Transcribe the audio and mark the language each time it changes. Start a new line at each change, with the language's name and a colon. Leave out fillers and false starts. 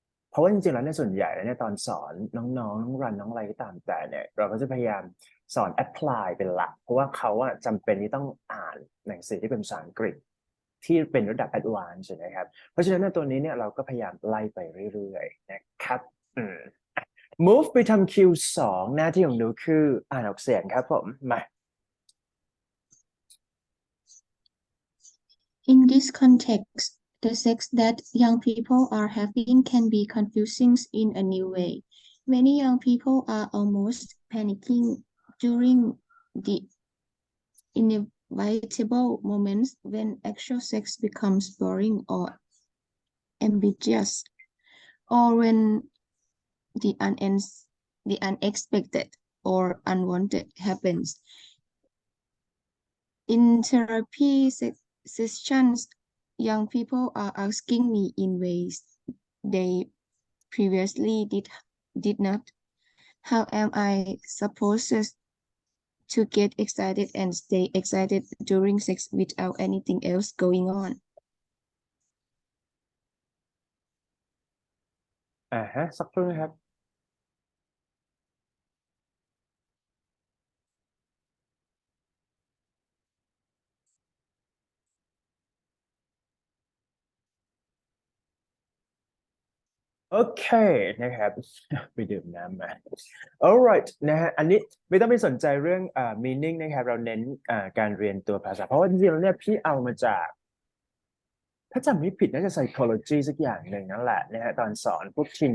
Thai: เพราะว่าจริงๆแล้วในส่วนใหญ่แล้วเนี่ยตอนสอนน้องๆน้องรันน้องอะไรก็ตามแต่เนี่ยเราก็จะพยายามสอน apply เป็นหลักเพราะว่าเขาอะจำเป็นที่ต้องอ่านหนังสือที่เป็นภาษาอังกฤษที่เป็นระดับ advanced นะครับเพราะฉะนั้นในตัวนี้เนี่ยเราก็พยายามไล่ไปเรื่อยๆนะครับmove ไปทำ Q2 หน้าที่ของหนูคืออ่านออกเสียงครับผมมา
English: In this context, the sex that young people are having can be confusing in a new way. Many young people are almost panicking during the inevitable moments when actual sex becomes boring or ambiguous, or when the unexpected or unwanted happens. In therapy sessions, young people are asking me in ways they previously did not. How am I supposed to get excited and stay excited during sex without anything else going on?
Thai: สักครู่นะครับ โอเคนะครับ ไปดื่มน้ำมา alright นะฮะอันนี้ไม่ต้องไปสนใจเรื่องmeaning นะครับเราเน้นการเรียนตัวภาษาเพราะว่าจริงๆแล้วเนี่ยพี่เอามาจาก ถ้าจำไม่ผิดน่าจะ psychology สักอย่างหนึ่งนั่นแหละนะฮะตอนสอนพวก